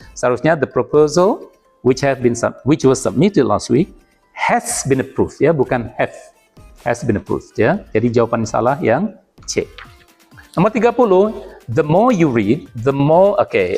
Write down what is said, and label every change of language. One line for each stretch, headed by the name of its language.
Indonesian: Seharusnya
English: the proposal which was submitted last week has been approved
Indonesian: ya, bukan
English: have, has been approved ya.
Indonesian: Jadi jawaban salah yang C. Nomor 30,
English: the more you read, the more, oke.